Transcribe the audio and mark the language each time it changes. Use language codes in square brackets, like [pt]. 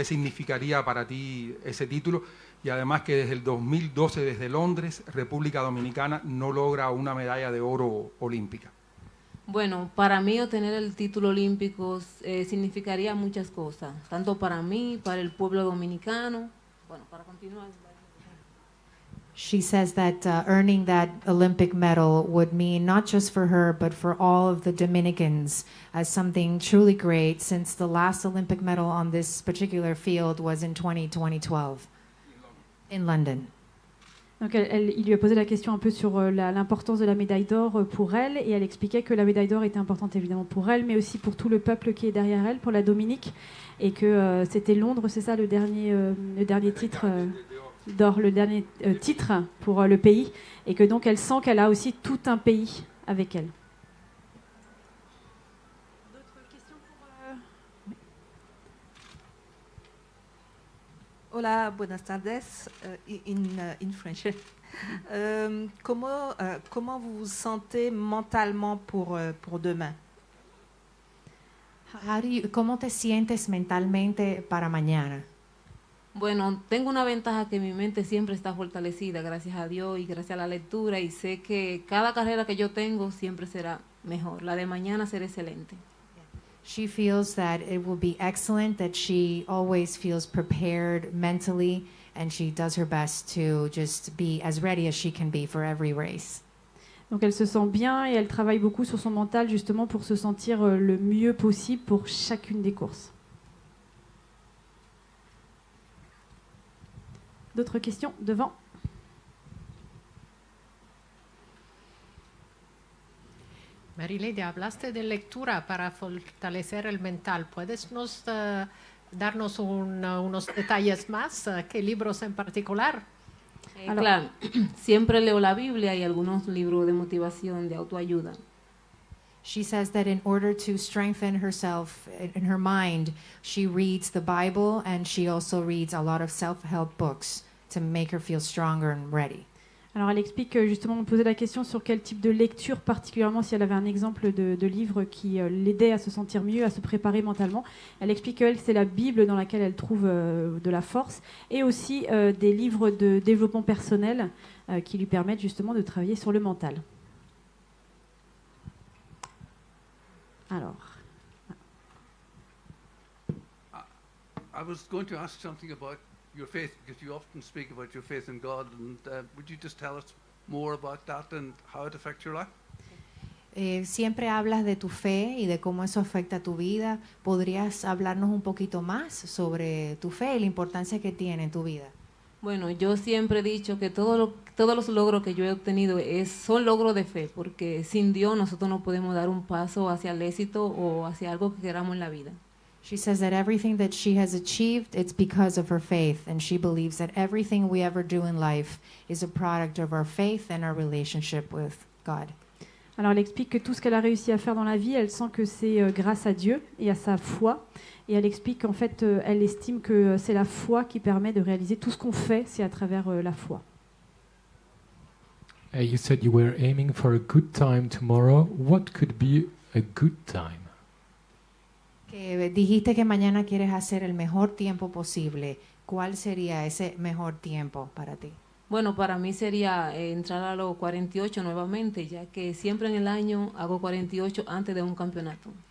[es] ¿Qué significaría para ti ese título? Y además que desde el 2012, desde Londres, República Dominicana no logra una medalla de oro olímpica. Bueno, para mí obtener el título olímpico significaría muchas cosas, tanto para mí, para el pueblo dominicano. Bueno, para continuar. [en] She says that earning that Olympic medal would mean not just for her, but for all of the Dominicans as something truly great, since the last Olympic medal on this particular field was in 2012 in London. [fr] Donc il lui a posé la question un peu sur l'importance de la médaille d'or pour elle, et elle expliquait que la médaille d'or était importante évidemment pour elle, mais aussi pour tout le peuple qui est derrière elle, pour la Dominique, et que c'était Londres, c'est ça le dernier titre d'or, le dernier titre pour le pays, et que donc elle sent qu'elle a aussi tout un pays avec elle. D'autres questions pour... [es] Hola, buenas tardes, [en] in French. [fr] Comment vous vous sentez mentalement pour demain? [es] ¿Cómo te sientes mentalmente para mañana? Bueno, tengo una ventaja que mi mente siempre está fortalecida, gracias a Dios y gracias a la lectura, y sé que cada carrera que yo tengo siempre será mejor. La de mañana será excelente. [en] She feels that it will be excellent, that she always feels prepared mentally, and she does her best to just be as ready as she can be for every race. [fr] Donc elle se sent bien et elle travaille beaucoup sur son mental justement pour se sentir le mieux possible pour chacune des courses. D'autres questions devant? [es] Marileidy, hablaste de lectura para fortalecer el mental. ¿Puedes darnos unos detalles más? ¿Qué libros en particular? Claro, siempre leo la Biblia y algunos libros de motivación, de autoayuda. [en] She says that in order to strengthen herself in her mind, she reads the Bible and she also reads a lot of self-help books to make her feel stronger and ready. [fr] Alors elle explique que justement on posait la question sur quel type de lecture particulièrement, si elle avait un exemple de livre qui l'aidait à se sentir mieux, à se préparer mentalement. Elle explique qu'elle, c'est la Bible dans laquelle elle trouve de la force et aussi des livres de développement personnel qui lui permettent justement de travailler sur le mental. Alors... [en] I was going to ask something about your faith, because you often speak about your faith in God, and would you just tell us more about that and how it affects your life? [es] Siempre hablas de tu fe y de cómo eso afecta tu vida. ¿Podrías hablarnos un poquito más sobre tu fe y la importancia que tiene en tu vida? Bueno, yo siempre he dicho que todos los logros que yo he obtenido son logros de fe, porque sin Dios nosotros no podemos dar un paso hacia el éxito o hacia algo que queramos en la vida. [en] She says that everything that she has achieved, it's because of her faith, and she believes that everything we ever do in life is a product of our faith and our relationship with God. [fr] Alors elle explique que tout ce qu'elle a réussi à faire dans la vie, elle sent que c'est grâce à Dieu et à sa foi. Et elle explique qu'en fait, elle estime que c'est la foi qui permet de réaliser tout ce qu'on fait, c'est à travers la foi. [en] You said you were aiming for a good time tomorrow. What could be a good time? [es] Que dijiste que mañana quieres hacer el mejor tiempo posible. ¿Cuál sería ese mejor tiempo para ti? Bueno, para mí sería entrar a los 48 nuevamente, ya que siempre en el año hago 48 antes de un campeonato.